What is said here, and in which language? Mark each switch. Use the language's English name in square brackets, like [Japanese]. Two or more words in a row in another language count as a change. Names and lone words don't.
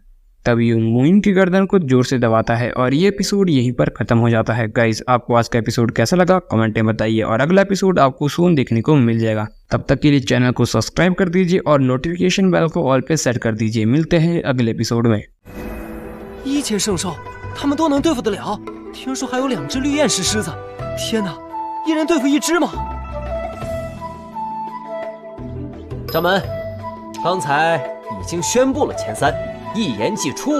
[Hindi] तभी वो मुइन की गर्दन को जोर से दबाता है और ये एपिसोड यहीं पर खत्म हो जाता है। गाइस आपको आज का एपिसोड कैसा लगा कमेंट में बताइए और अगला एपिसोड आपको सून देखने को मिल जाएगा। तब तक के लिए चैनल को सब्सक्राइब कर दीजिए और [English] notification bell [Hindi] को ऑल पे सेट कर दीजिए। मिलते हैं अगले एपिसोड में। [Chinese] 一千圣兽，他们都能对付得了。听说还有2只绿焰石狮子，天哪，一人对付1只吗？掌门，刚才已经宣布了前3，一言既出。